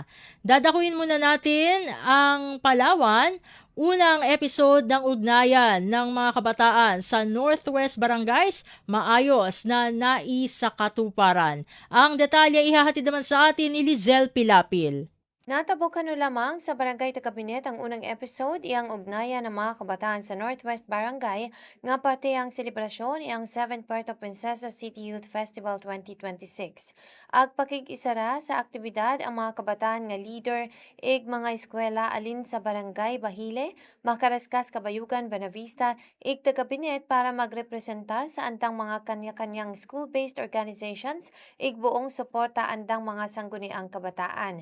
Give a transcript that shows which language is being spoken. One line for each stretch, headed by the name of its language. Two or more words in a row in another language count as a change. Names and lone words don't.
Filipino: Dadakuin muna natin ang Palawan, unang episode ng ugnayan ng mga kabataan sa Northwest Barangays, maayos na naisakatuparan. Ang detalye ihahatid naman sa atin ni Lizel Pilapil.
Cuyonon: Natabukan no lamang sa Barangay Tagabinet ang unang episode iyang ugnayan ng mga kabataan sa Northwest Barangay nga pati ang selebrasyon iyang 7th Puerto Princesa City Youth Festival 2026. Agpakig-isara sa aktibidad ang mga kabataan nga leader ig mga eskwela alin sa Barangay Bahile, Makaraskas, Kabayugan, Buenavista ig Tagabinet para magrepresentar sa andang mga kanya-kanyang
English: school-based organizations
Cuyonon: ig buong suporta andang mga sangguniang kabataan.